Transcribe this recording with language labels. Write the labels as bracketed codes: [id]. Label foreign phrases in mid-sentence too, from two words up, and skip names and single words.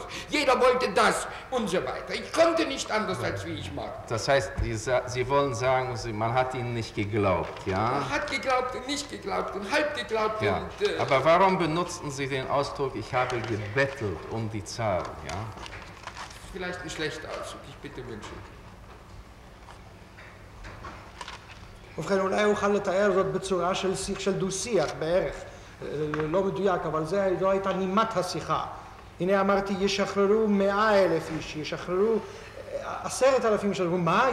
[de] Jeder wollte das und so weiter. Ich konnte nicht anders, als wie ich mag. Das heißt, Sie wollen sagen, man hat Ihnen nicht geglaubt, ja? Man hat geglaubt und nicht geglaubt und halb geglaubt Ja. und... Aber warum benutzten Sie den Ausdruck, ich habe gebettelt um die Zahl, ja? Vielleicht ein schlechter Ausdruck, ich bitte wünschen. [he] ובכן, אולי אוכל לתאר זאת בצורה של דו-שיח בערך, לא מדויק, אבל זו הייתה נימת השיחה. הנה אמרתי, ישחררו 100,000 איש, ישחררו 10,000 איש, מה?